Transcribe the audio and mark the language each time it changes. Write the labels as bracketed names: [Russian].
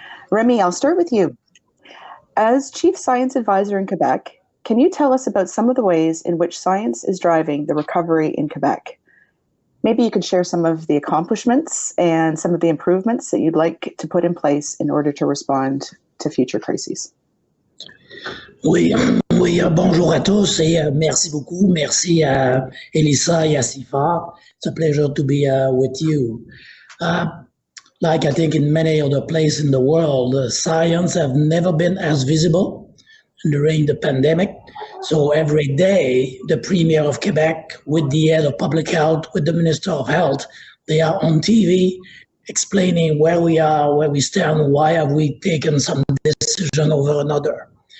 [English] Rémi, I'll start with you. As Chief Science Advisor in Quebec, can you tell us about some of the ways in which science is driving the recovery in Quebec? Maybe you could share some of the accomplishments and some of the improvements that you'd like to put in place in order to respond to future crises. [French] Oui, bonjour à tous et merci beaucoup. Merci à Elissa et à CIFAR. [English] It's a pleasure to be with you. Like I think in many other places in the world, science have never been as visible during the pandemic. So every day, the Premier of Quebec, with the head of public health, with the Minister of Health, they are on TV explaining where we are, where we stand, why have we taken some decision over another.